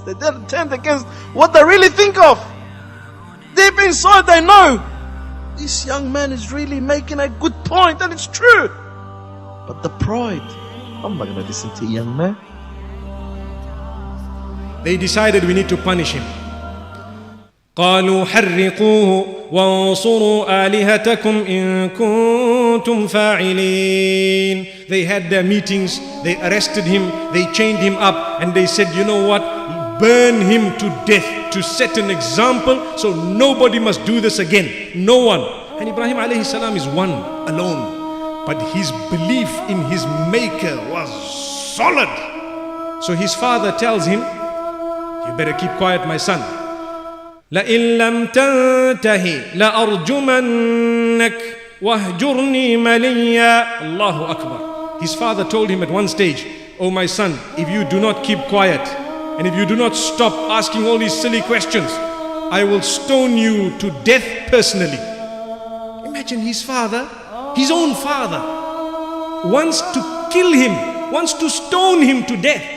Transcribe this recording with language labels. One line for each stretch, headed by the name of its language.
English: They turned against what they really think of. Deep inside they know this young man is really making a good point, and it's true. But the pride, I'm not going to listen to a young man. They decided we need to punish him.
Arabic: قالوا حرقوه وانصروا آلهتكم إن كنتم فاعلين.
English: They had their meetings, they arrested him, they chained him up, and they said, "You know what? Burn him to death to set an example so nobody must do this again. No one." And Ibrahim alayhi salam is one alone, but his belief in his maker was solid. So his father tells him, "You better keep quiet, my son.
Arabic: لئن لم تنتهي لأرجمنك واهجرني مليا." Allahu Akbar.
English: His father told him at one stage, "Oh my son, if you do not keep quiet, and if you do not stop asking all these silly questions, I will stone you to death personally." Imagine his father, his own father, wants to kill him, wants to stone him to death.